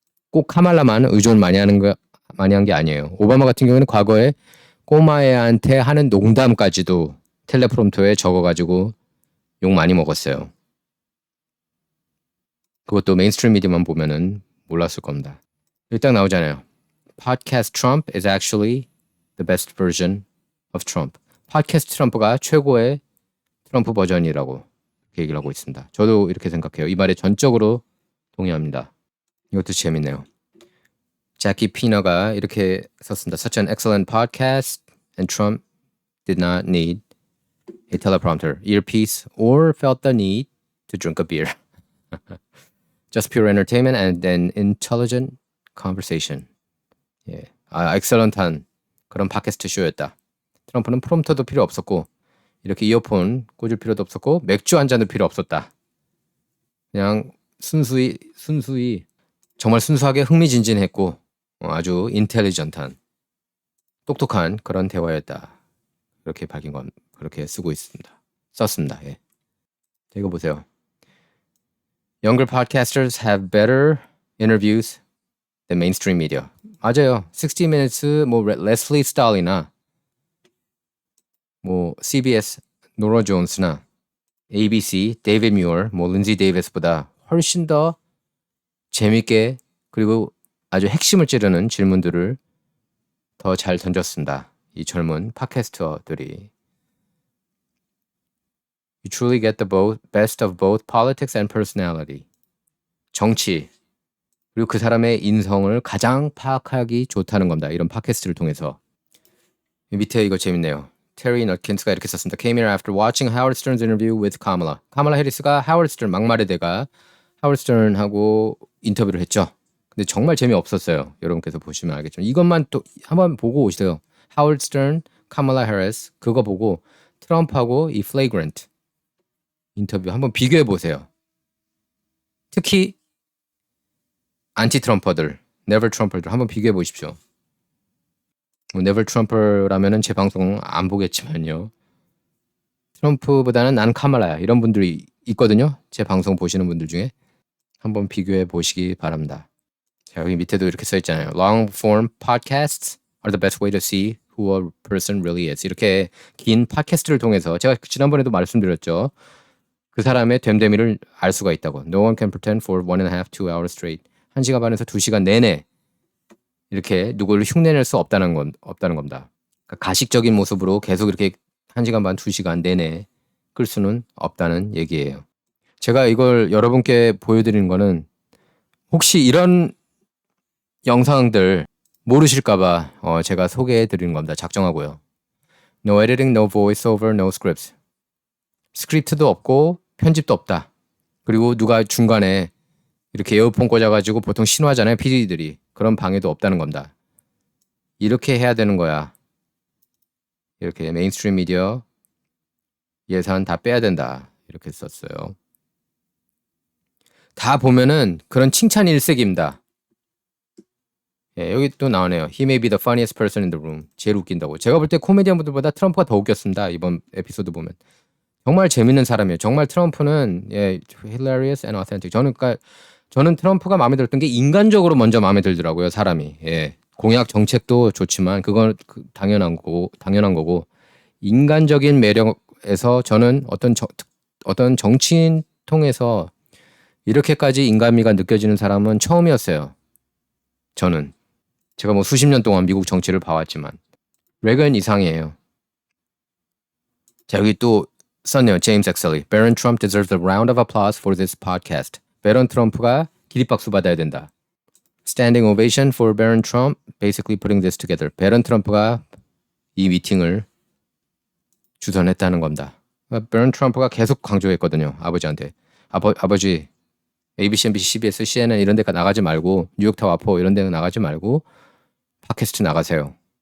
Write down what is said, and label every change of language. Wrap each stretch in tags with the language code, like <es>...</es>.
<ko>꼭 카말라만 의존 많이 한 게 아니에요. 오바마 같은 경우는 과거에 꼬마애한테 하는 농담까지도 텔레프롬터에 적어가지고 욕 많이 먹었어요. 그것도 메인스트림 미디어만 보면은 몰랐을 겁니다. 여기 딱 나오잖아요.</ko> <en>Podcast Trump is actually the best version of Trump.</en> <ko>팟캐스트 트럼프가 최고의 트럼프 버전이라고 얘기를 하고 있습니다. 저도 이렇게 생각해요. 이 말에 전적으로 동의합니다. 이것도 재밌네요. 자키 피너가 이렇게 썼습니다.</ko> <en>Such an excellent podcast and Trump did not need a teleprompter, earpiece, or felt the need to drink a beer. Just pure entertainment and an intelligent conversation.</en> <ko>예, 엑셀런트한 그런 팟캐스트 쇼였다. 트럼프는 프롬프터도 필요 없었고 이렇게 이어폰 꽂을 필요도 없었고 맥주 한 잔도 필요 없었다. 그냥 순수히 정말 순수하게 흥미진진했고 아주 인텔리전트한 똑똑한 그런 대화였다. 그렇게 그렇게 썼습니다. 예. 이거 보세요.</ko> <en>Younger podcasters have better interviews than mainstream media.</en> <ko>맞아요. 60 Minutes 뭐 레슬리 스탈이나 뭐 CBS 노라 존스나 ABC 데이비드 뮤어, 뭐 린지 데이비스보다 훨씬 더 재밌게 그리고 아주 핵심을 찌르는 질문들을 더 잘 던졌습니다. 이 젊은 팟캐스터들이.</ko> <en>You truly get the best of both politics and personality.</en> <ko>정치 그리고 그 사람의 인성을 가장 파악하기 좋다는 겁니다. 이런 팟캐스트를 통해서. 밑에 이거 재밌네요. 테리 너킨스가 이렇게 썼습니다.</ko> <en>Came here after watching Howard Stern's interview with Kamala.</en> <ko>카말라 해리스가 하워드 스턴 막말의 대가 하워드 스턴하고 인터뷰를 했죠. 근데 정말 재미없었어요. 여러분께서 보시면 알겠지만 이것만 또 한번 보고 오세요. 하워드 스턴, 카말라 해리스 그거 보고 트럼프하고 이 플레이그런트 인터뷰 한번 비교해 보세요. 특히 안티 트럼퍼들, 네버 트럼퍼들 한번 비교해 보십시오. 네버 트럼퍼라면은 제 방송 안 보겠지만요. 트럼프보다는 난 카말라야 이런 분들이 있거든요. 제 방송 보시는 분들 중에 한번 비교해 보시기 바랍니다. 자, 여기 밑에도 이렇게 써 있잖아요.</ko> <en>Long form podcasts are the best way to see who a person really is.</en> <ko>이렇게 긴 팟캐스트를 통해서 제가 지난번에도 말씀드렸죠. 그 사람의 됨됨이를 알 수가 있다고.</ko> <en>No one can pretend for 1.5, 2 hours straight.</en> <ko>1시간 반에서 2시간 내내 이렇게 누구를 흉내낼 수 없다는 겁니다. 그러니까 가식적인 모습으로 계속 이렇게 1시간 반, 2시간 내내 끌 수는 없다는 얘기예요. 제가 이걸 여러분께 보여드리는 거는 혹시 이런 영상들 모르실까봐 제가 소개해드리는 겁니다. 작정하고요.</ko> <en>No editing, no voiceover, no scripts.</en> <ko>스크립트도 없고 편집도 없다. 그리고 누가 중간에 이렇게 에어폰 꽂아가지고 보통 신호하잖아요. PD들이. 그런 방해도 없다는 겁니다. 이렇게 해야 되는 거야. 이렇게 메인스트림 미디어 예산 다 빼야 된다. 이렇게 썼어요. 다 보면은 그런 칭찬 일색입니다. 예, 여기 또 나오네요.</ko> <en>He may be the funniest person in the room.</en> <ko>제일 웃긴다고. 제가 볼 때 코미디언 분들보다 트럼프가 더 웃겼습니다. 이번 에피소드 보면. 정말 재밌는 사람이에요. 정말 트럼프는</ko> <en>hilarious and authentic.</en> <ko>저는 트럼프가 마음에 들었던 게 인간적으로 먼저 마음에 들더라고요. 사람이. 예. 공약 정책도 좋지만 그건 당연한 거고 인간적인 매력에서 저는 어떤 정치인 통해서 이렇게까지 인간미가 느껴지는 사람은 처음이었어요. 저는. 제가 뭐 수십 년 동안 미국 정치를 봐왔지만 레건 이상이에요. 자, 여기 또 썼네요. 제임스 엑셀리.</ko> <en>Barron Trump deserves a round of applause for this podcast.</en> <ko>베런 트럼프가 기립박수 받아야 된다.</ko> <en>Standing ovation for Barron Trump basically putting this together.</en> <ko>베런 트럼프가 이 미팅을 주선했다는 겁니다. 베런 트럼프가 계속 강조했거든요. 아버지한테. 아버지 ABC, NBC, CBS, CNN 이런 데 나가지 말고 뉴욕타워포 이런 데 나가지 말고 팟캐스트 나가세요.</ko>